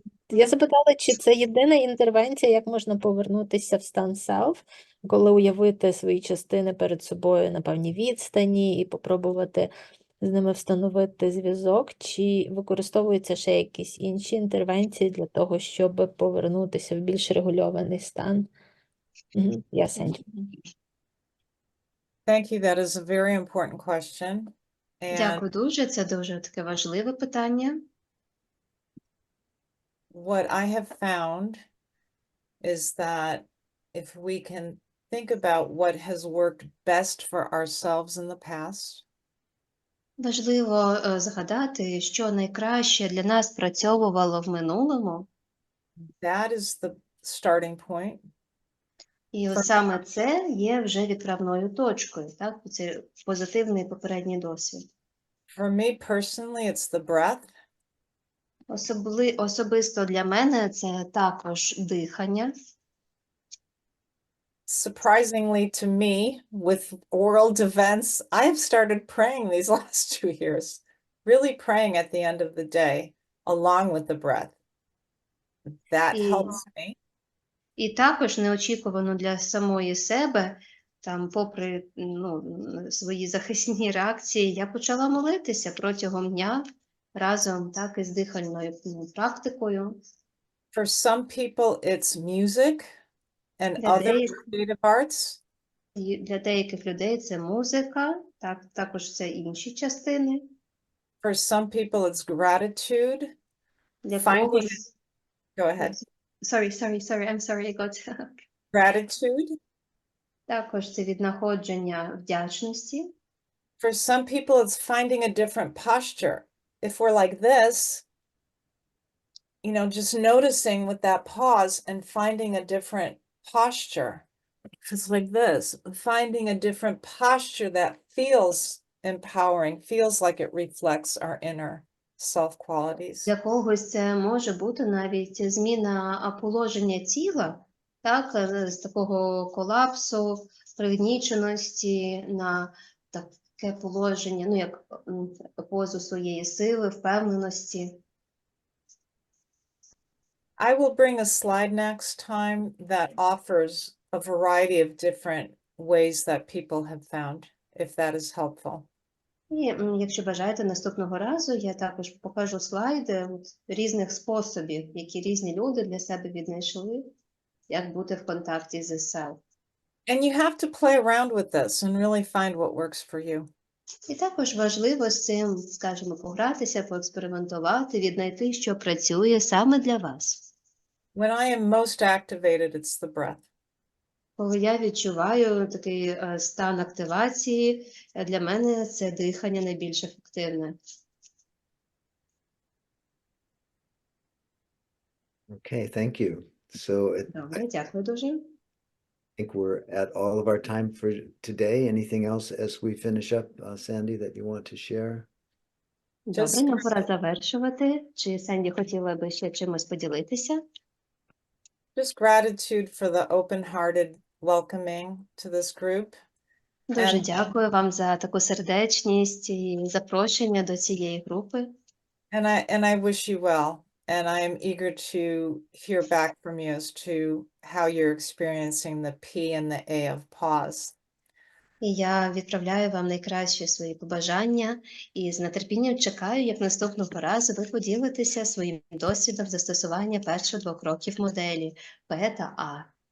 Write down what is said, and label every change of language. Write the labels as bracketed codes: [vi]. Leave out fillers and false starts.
[uk] Я запитала, чи це єдина інтервенція, як можна повернутися в стан self, коли уявити свої частини перед собою на певній відстані і попробувати з ними встановити зв'язок, чи використовуються ще якісь інші інтервенції для того, щоб повернутися в більш регульований стан? [en] Yes, thank you. Thank you. That is a very important question. And [uk] Дякую дуже, це дуже таке важливе питання. [en] what I have found is that if we can think about what has worked best for ourselves in the past, [uk] Важливо згадати, що найкраще для нас спрацьовувало в минулому, [en] that is the starting point. [uk] і от саме це є вже відправною точкою, так? Це позитивний попередній досвід. [en] For me personally, it's the breath. [uk] Особисто для мене це також дихання. [en] Surprisingly to me, with world events, I have started praying these last 2 years, really praying at the end of the day, along with the breath. That helps me. [uk] І також неочікувано для самої себе, там, попри свої захисні реакції, я почала молитися протягом дня разом так із дихальною практикою. [en] For some people, it's music and [uk] Для [en] other [uk] деяких, [en] creative arts. [uk] для деяких людей це музика, так, також це інші частини. [en] For some people, it's gratitude. [uk] Для [en] Finding, [uk] когось... [en] go ahead. I'm sorry, I got... Gratitude. [uk] Також це віднаходження вдячності. [en] For some people, it's finding a different posture. If we're like this, you know, just noticing with that pause and finding a different posture. If it's like this, finding a different posture that feels empowering, feels like it reflects our inner self qualities. [uk] Для когось це може бути навіть зміна положення тіла, так, з такого колапсу, пригніченості на таке положення, як позу своєї сили, впевненості. [en] I will bring a slide next time that offers a variety of different ways that people have found, if that is helpful. [uk] І якщо бажаєте, наступного разу я також покажу слайди різних способів, які різні люди для себе віднайшли, як бути в контакті з self. [en] And you have to play around with this and really find what works for you. [uk] І також важливо з цим, скажімо, погратися, поекспериментувати, віднайти, що працює саме для вас. [en] When I am most activated, it's the breath. [uk] Коли я відчуваю такий стан активації, для мене це дихання найбільш ефективне. [en] Okay, thank you. So [uk] Добре, дякую дуже. [en] I think we're at all of our time for today. Anything else as we finish up, Sandy, that you want to share? [uk] Добре, нам пора завершувати. Чи Сенді хотіла би ще чимось поділитися? [en] Just gratitude for the open-hearted welcoming to this group. [uk] Дуже дякую вам за таку сердечність і запрошення до цієї групи. [en] And I wish you well. And I am eager to hear back from you as to how you're experiencing the P and the A of pause. [uk] І я відправляю вам найкращі свої побажання і з нетерпінням чекаю, як наступного разу ви поділитеся своїм досвідом застосування перших 2 кроків моделі P та A.